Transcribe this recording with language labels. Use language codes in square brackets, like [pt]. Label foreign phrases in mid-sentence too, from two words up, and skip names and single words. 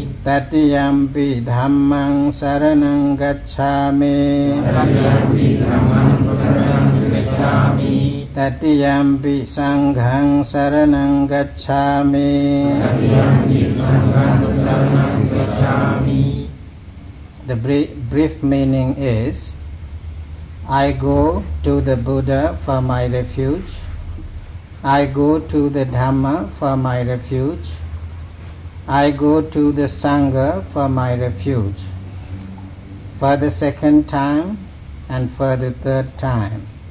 [pi] Tatiyampi Dhammaṃ saranang gacchāmi, Tatiyampi Dhammam saranang gacchāmi, Tatiyampi Sanghaṃ saranang gacchāmi. Tatiyampi Sangham saranang gacchāmi. [en] The brief meaning is, I go to the Buddha for my refuge, I go to the Dhamma for my refuge, I go to the Sangha for my refuge, for the second time and for the third time.